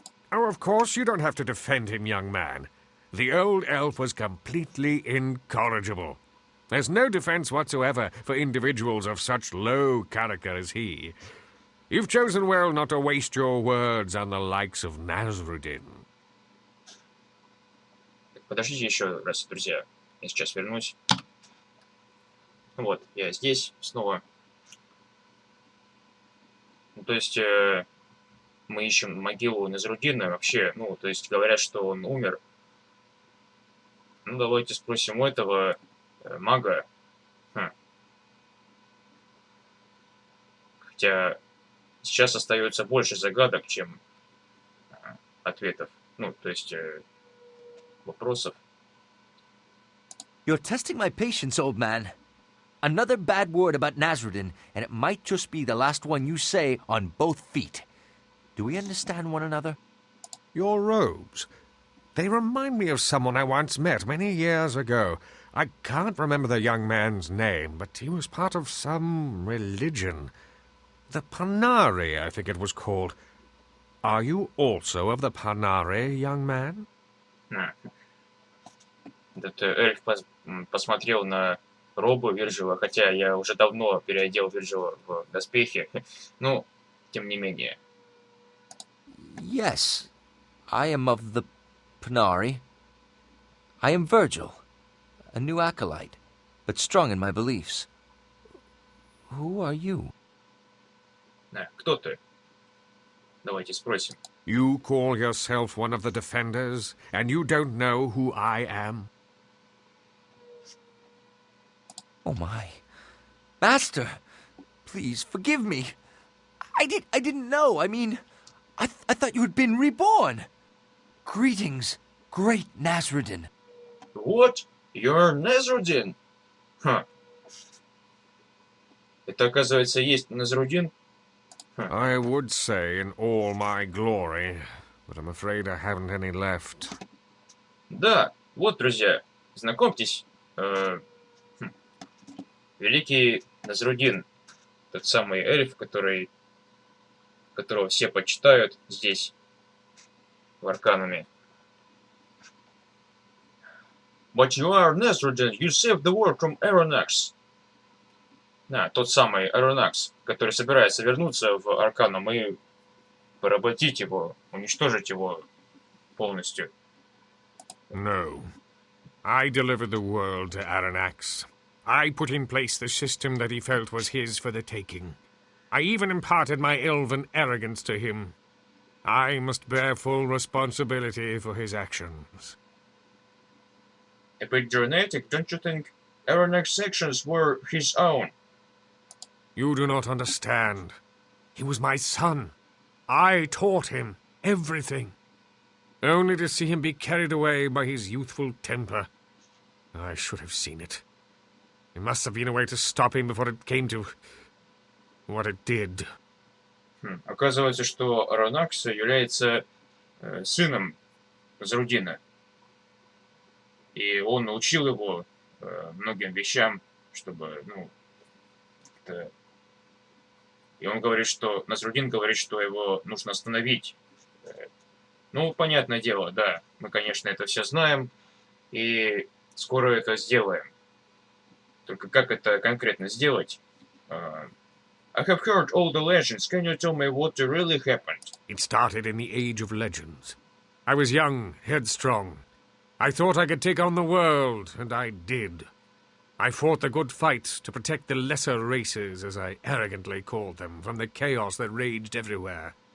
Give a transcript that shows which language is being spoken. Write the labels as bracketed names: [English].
[English] Oh, of course you don't have to defend him, young man. The old elf was completely incorrigible. There's no defense whatsoever for individuals of such low character as he. You've chosen well not to waste your words on the likes of Nasruddin. [Russian] Подождите еще раз, друзья. Я сейчас вернусь. Вот, я здесь снова. Ну, то есть мы ищем могилу Назруддина вообще. Ну, то есть говорят, что он умер. Ну, давайте спросим у этого мага. Хотя сейчас остается больше загадок, чем ответов. Ну, то есть вопросов. [English] You're testing my patience, old man. Another bad word about Nasruddin, and it might just be the last one you say on both feet. Do we understand one another? Your robes. They remind me of someone I once met many years ago. I can't remember the young man's name, but he was part of some religion. The Panari, I think it was called. Are you also of the Panari, young man? [Russian] Этот эльф посмотрел на робу Вирджила, хотя я уже давно переодел Вирджила в доспехи. Ну, тем не менее. [English] Yes, I am of the Panari. I am Virgil, a new acolyte, but strong in my beliefs. Who are you? [Russian] Кто ты? Давайте спросим. [English] You call yourself one of the defenders, and you don't know who I am? Oh my. Master, please forgive me. I didn't know. I mean, I thought you had been reborn. Greetings, great Nasruddin. What? You're Nesrodin? [Russian] Это, оказывается, есть Назруддин? [English] I would say in all my glory, but I'm afraid I haven't any left. [Russian] Да, вот, друзья, знакомьтесь. Великий Назруддин. Тот самый эльф, которого все почитают здесь, в Аркануме. [English] But you are Nesrodin. You saved the world from Aronax. [Russian] Тот самый Aronax, который собирается вернуться в Арканум и поработить его, уничтожить его полностью. [English] No. I delivered the world to Aranax. I put in place the system that he felt was his for the taking. I even imparted my elven arrogance to him. I must bear full responsibility for his actions. A bit dramatic, don't you think? Aronnax's actions were his own. You do not understand. He was my son. I taught him everything. Only to see him be carried away by his youthful temper. I should have seen it. There must have been a way to stop him before it came to what it did. [Russian] Оказывается, что Аронакс является сыном Зарудина. И он научил его многим вещам, чтобы, ну, как-то... И он говорит, что... Назрудин говорит, что его нужно остановить. Ну, понятное дело, да. Мы, конечно, это все знаем. И скоро это сделаем. Только как это конкретно сделать? [English] I have heard all the legends. Can you tell me what really happened? It started in the Age of Legends. I was young, headstrong. I thought I could take on the world, and I did. I fought the good fight to protect the lesser races, as I arrogantly called them, from the chaos that raged everywhere.